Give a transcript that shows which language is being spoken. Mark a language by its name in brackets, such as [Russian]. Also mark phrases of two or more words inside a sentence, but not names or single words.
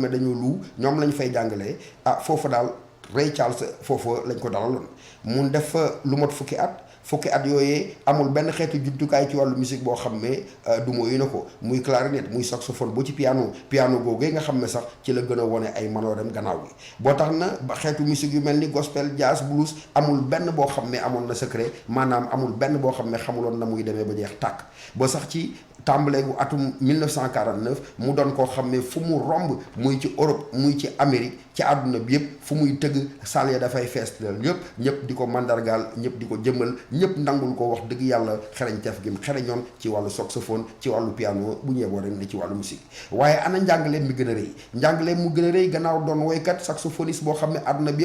[Wolof] ne dañoo lu ñoom lañ fay jàngalee foofu daal Ray Charles foofu lañ ko dalaloon mun def lu mot fukki at yooyee amul benn xeetu jumtukaay ci wàllu musique boo xam ne du mooyu na ko muy clarinette muy saxophone boo ci piano googee nga xam ne sax ci la gën a wone ay manoorem gannaaw gi boo tax na ba xeetu musique yu mel ni gospel jazz blues amul benn boo xam ne amoon na secret maanaam amul benn boo xam ne xamuloon na muy demee ba jeex tàkk ba sax ci tàmbalee gu atum 1949 mu doon koo xam ne fu mu romb muy ci Europe muy ci Amérique ci àdduna bi yëpp fu muy tëgg salle ya dafay fees ñëpp di ko mandargaal ñëpp di ko jëmmal ñëpp nangul ko wax dëgg yàlla xereñteef gi mu xereñoon ci wàllu saxophone ci wàllu piano bu ñeeboo rek ne ci wàllu musique waaye ana njàngaleem mi gën a rëy njàngaleem mu gën a rëy gannaaw doon woykat saxophoniste boo xam ne àdduna bi